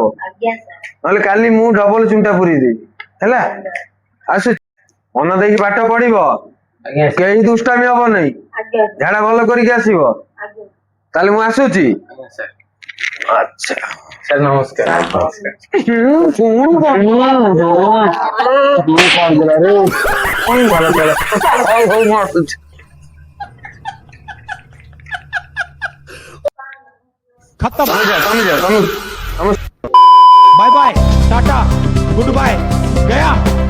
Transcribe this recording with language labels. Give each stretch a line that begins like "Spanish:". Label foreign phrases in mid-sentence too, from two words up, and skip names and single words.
Odia: ଆଜ୍ଞା ସାର୍। ନହେଲେ କାଲି ମୁଁ ଡବଲ ଚୁଣ୍ଟା ପୁରେଇ ଦେବି ହେଲା। ଆସୁ, ମନ ଦେଇକି ପାଠ ପଢିବ, ଆଜ୍ଞା ସାର୍। କେହି ଦୁଷ୍ଟାମି ହବ ନାହିଁ, ଆଜ୍ଞା ସାର୍। ଝାଡା ଭଲ କରିକି ଆସିବ। ଆଜ୍ଞା। ତାହେଲେ ମୁଁ ଆସୁଛି। ଆଜ୍ଞା ସାର୍। ଆଚ୍ଛା ସାର୍ ନମସ୍କାର।
Hindi: खत्म।
Odia: ତମେ
English: bye bye tata good bye गया।